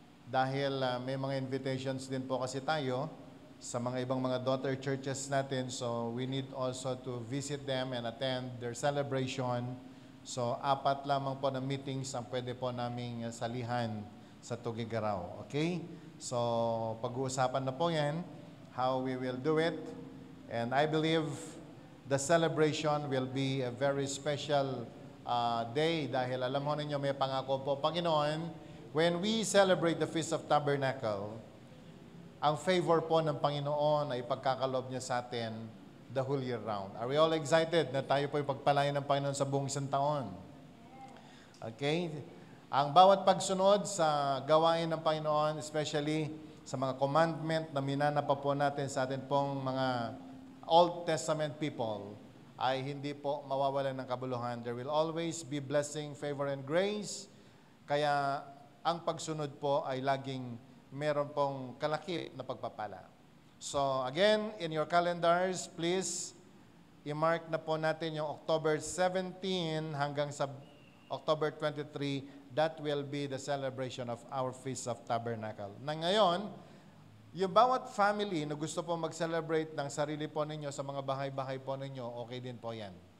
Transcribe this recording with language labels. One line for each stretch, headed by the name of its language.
Filipino: Dahil may mga invitations din po kasi tayo sa mga ibang mga daughter churches natin.
English: So, we need also to visit them and attend their celebration.
Filipino: So, 4 lamang po na meetings ang pwede po naming salihan sa Tugigaraw.
English: Okay? So,
Filipino: pag-uusapan na po yan,
English: how we will do it. And I believe the celebration will be a very special day
Filipino: dahil alam mo ninyo, may pangako po, Panginoon,
English: when we celebrate the Feast of Tabernacle,
Filipino: ang favor po ng Panginoon ay pagkakalob niya sa atin
English: the whole year round. Are we all excited
Filipino: na tayo po ipagpalain ng Panginoon sa buong isang taon? Okay? Ang bawat pagsunod sa gawain ng Panginoon, especially sa mga commandment na minana pa po natin sa atin pong mga Old Testament people, ay hindi po mawawalan ng kabuluhan.
English: There will always be blessing, favor, and grace.
Filipino: Kaya ang pagsunod po ay laging meron pong kalaki na pagpapala.
English: So again, in your calendars, please,
Filipino: i-mark na po natin yung October 17 hanggang sa October 23.
English: That will be the celebration of our Feast of Tabernacle.
Filipino: Na ngayon, yung bawat family na gusto po mag-celebrate ng sarili po ninyo sa mga bahay-bahay po ninyo, okay din po yan.